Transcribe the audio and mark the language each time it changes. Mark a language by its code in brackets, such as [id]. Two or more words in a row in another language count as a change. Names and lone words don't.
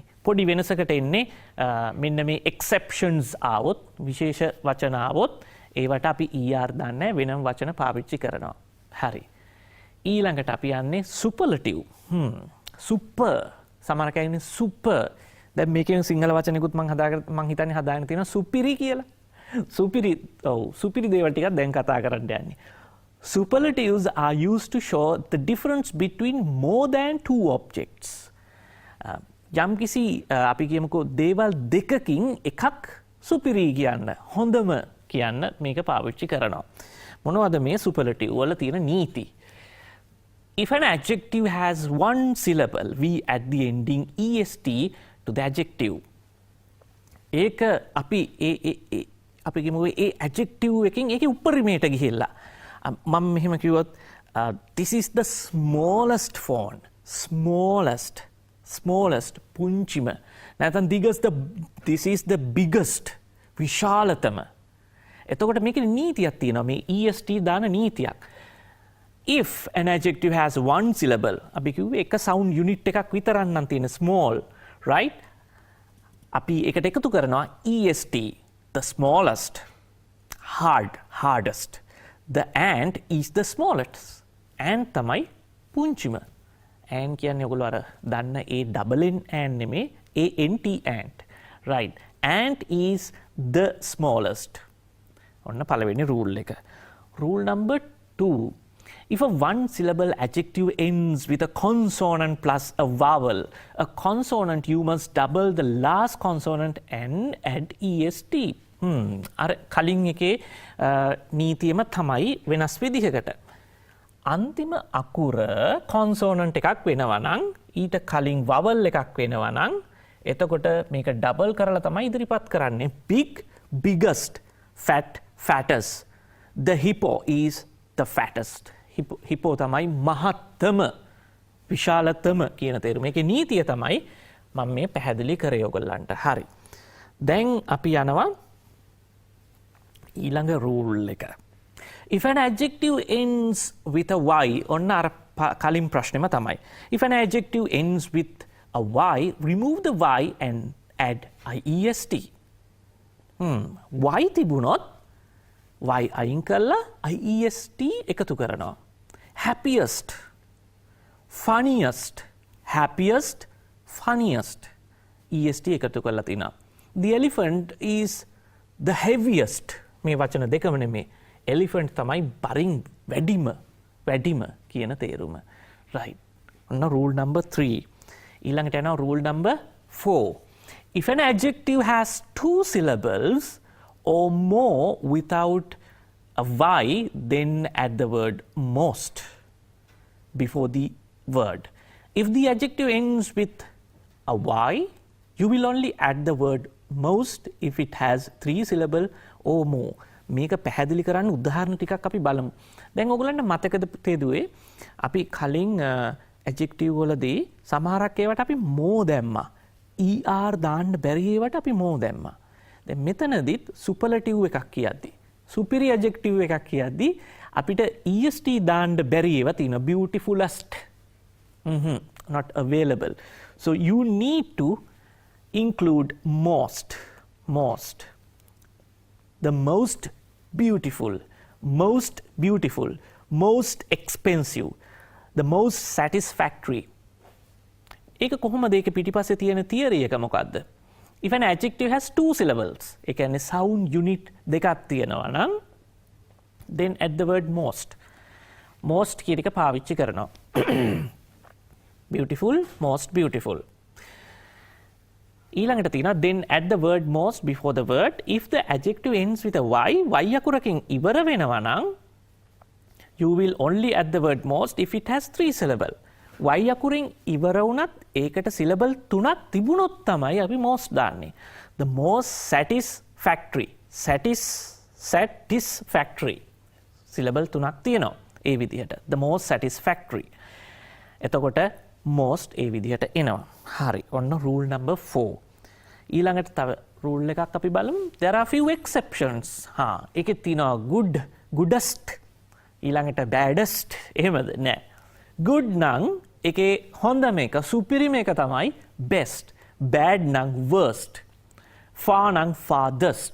[si] පොඩි වෙනසකට එන්නේ මෙන්න මේ exceptions ආවොත්, විශේෂ වචන ආවොත් ඒවට අපි ER දාන්නේ වෙනම වචන පාවිච්චි කරනවා. හරි. ඊළඟට අපි යන්නේ superlative. super. සමහර කියන්නේ super. දැන් මේකෙන් සිංහල වචනිකුත් මම හිතන්නේ හදාගෙන තියෙනවා සුපිරි කියලා. සුපිරි. ඔව්. සුපිරි දේවල් ටිකක් දැන් කතා කරන්න යන්නේ. [en] Superlatives are used to show the difference between more than two objects. [si] යම් කිසි අපි කියමුකෝ දේවල් දෙකකින් එකක් සුපිරි කියන්න, හොඳම කියන්න මේක පාවිච්චි කරනවා. මොනවද මේ superlative වල තියෙන නීති? [en] If an adjective has one syllable, we add the ending est to the adjective. [si] ඒක අපි කිව්වේ ඒ ඇඩ්ජෙක්ටිව් එකකින් ඒකේ උපරිමයට ගිහිල්ලා මම මෙහෙම කිව්වොත් [en] this is the smallest phone smallest [si] පුංචිම නැත්නම් [en] this is the biggest [si] විශාලතම එතකොට මේකේ නීතියක් තියෙනවා මේ est දාන නීතියක් [en] if an adjective has one syllable [si] අපි කිව්වේ එක [en] sound unit [si] එකක් විතරක් නම් තියෙන [en] small right [si] අපි ඒකට එකතු කරනවා [en] est the smallest hardest the ant is the smallest ant [si] තමයි පුංචිම [en] ant [si] කියන්නේ ඔයගොල්ලෝ අර දන්න ඒ [en] double n ant නෙමේ ant ant right ant is the smallest [si] ඔන්න පළවෙනි [en] rule එක rule number 2 if a one syllable adjective ends with a consonant plus a vowel a consonant you must double the last consonant and add est [si] අර කලින් එකේ නීතියම තමයි වෙනස් විදිහකට අන්තිම අකුර consonant එකක් වෙනවා නම් ඊට කලින් vowel එකක් වෙනවා නම් එතකොට මේක ඩබල් කරලා තමයි ඉදිරිපත් කරන්නේ [en] big biggest fat fattest the hippo is the fattest hippo [si] තමයි මහත්ම විශාලතම කියන තේරුම. මේකේ නීතිය තමයි මම මේ පැහැදිලි කරේ ඔයගොල්ලන්ට. හරි. දැන් අපි යනවා ඊළඟ rule එක. [en] If an adjective ends with a y [si] ඔන්න අර කලින් ප්‍රශ්නෙම තමයි. [en] If an adjective ends with a y remove the y and add iest. [si] y තිබුණොත් y අයින් කරලා iest එකතු කරනවා. [en] happiest funniest est [si] එකතු කරලා තිනවා. [en] The elephant is the heaviest [si] මේ වචන දෙකම නෙමේ elephant තමයි බරින් වැඩිම කියන තේරුම. right. ඔන්න [en] rule number 3. [si] ඊළඟට යනවා [en] rule number 4. If an adjective has two syllables or more without a y, then add the word most before the word. If the adjective ends with a y, you will only add the word most if it has 3 syllables or more. [si] මේක පැහැදිලි කරන්න උදාහරණ ටිකක් අපි බලමු. දැන් ඔයගොල්ලන්ට මතකද තේදුවේ අපි කලින් adjective වලදී සමහරක් ඒවට අපි more දැම්මා. er දාන්න බැරි ඒවට අපි more දැම්මා. දැන් මෙතනදිත් superlative එකක් කියද්දි [en] superior adjective [si] එකක් කියද්දි අපිට est දාන්න බැරි ඒවා තියෙනවා. [en] beautifulest not available. So you need to include most. The most beautiful, most expensive, the most satisfactory. [si] ඒක කොහොමද ඒක පිටිපස්සේ තියෙන theory එක මොකද්ද? [en] If an adjective has two syllables, [si] ඒ කියන්නේ [en] sound unit [si] දෙකක් තියෙනවා නම් [en] then add the word most. [si] most කියන එක පාවිච්චි කරනවා. [en] beautiful, most beautiful. ඊළඟට තියෙනවා then add the word most before the word if the adjective ends with a y [si] අකුරකින් ඉවර වෙනවා නම් [en] you will only add the word most if it has 3 syllable y [si] අකුරින් ඉවර වුණත් ඒකට [en] syllable [si] 3ක් තිබුණොත් තමයි අපි [en] most දාන්නේ the most satisfactory syllable [si] 3ක් තියෙනවා ඒ විදිහට [en] the most satisfactory එතකොට most [si] ඒ විදිහට එනවා. හරි. ඔන්න [en] rule number 4. [si] ඊළඟට තව rule එකක් අපි බලමු. [en] There are few exceptions. [si] ඒකෙත් තියෙනවා goodest ඊළඟට baddest එහෙමද? නෑ. good නම් ඒකේ හොඳම එක සුපිරිම එක තමයි best. [en] bad නම් worst. far නම් farthest.